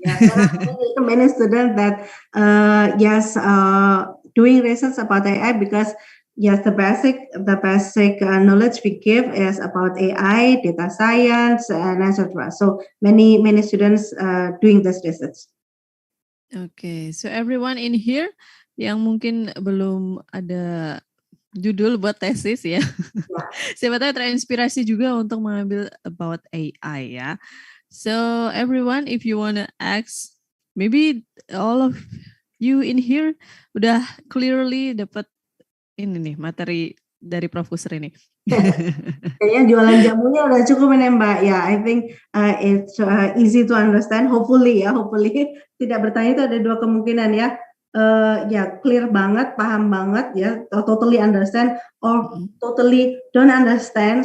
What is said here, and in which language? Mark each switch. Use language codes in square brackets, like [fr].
[en] Ya, many students that doing research about AI because yes, the basic knowledge we give is about AI, data science, and etc. So many students doing this research. Okay, so everyone in here [id] yang mungkin belum ada judul buat tesis ya, siapa tahu terinspirasi juga untuk mengambil about AI ya. [en] So everyone, if you wanna ask, maybe all of you in here [id] udah [en] clearly [id] dapat ini nih materi dari [en] Prof. Kusrini. [id] Kayaknya jualan jamunya udah cukup ini Mbak. [en] Ya, I think it's easy to understand. [id] Hopefully tidak bertanya itu ada dua kemungkinan ya. [en] Clear banget, [id] paham banget ya, [en] totally understand or totally don't understand.